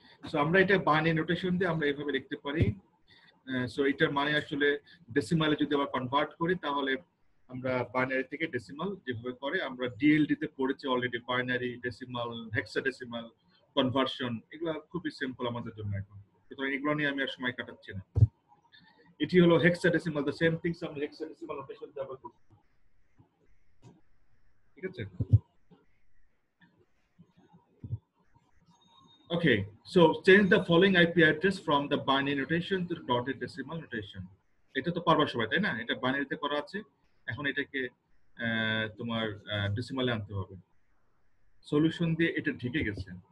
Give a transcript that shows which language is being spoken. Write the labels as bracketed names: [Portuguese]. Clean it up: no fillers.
[Bangla] So আমরা এটা binary notation দিয়ে আমরা এইভাবে লিখতে পারি। সো এটার মানে আসলে ডেসিমালে যদি আবার কনভার্ট করি, তাহলে আমরা বাইনারি থেকে ডেসিমাল যেভাবে করে আমরা ডিএলডি তে পড়েছি already, binary, decimal, hexadecimal conversion, এগুলো খুবই সিম্পল আমাদের জন্য এখন। সুতরাং এগুলো নিয়ে আমি আর সময় কাটাচ্ছি না। এটি হলো হেক্সাডেসিমাল, দ্য সেম থিংস আমরা হেক্সাডেসিমাল নোটেশন ব্যবহার করছি। ঠিক আছে, [English] okay, so change the following IP address from the binary notation to the dotted decimal notation. [Bangla] এটা তো পারবা সবাই, তাই না? এটা বাইনারিতে করা আছে, এখন এটাকে তোমার ডেসিমালে আনতে হবে। সলিউশন দিয়ে এটা ঢেকে গেছে।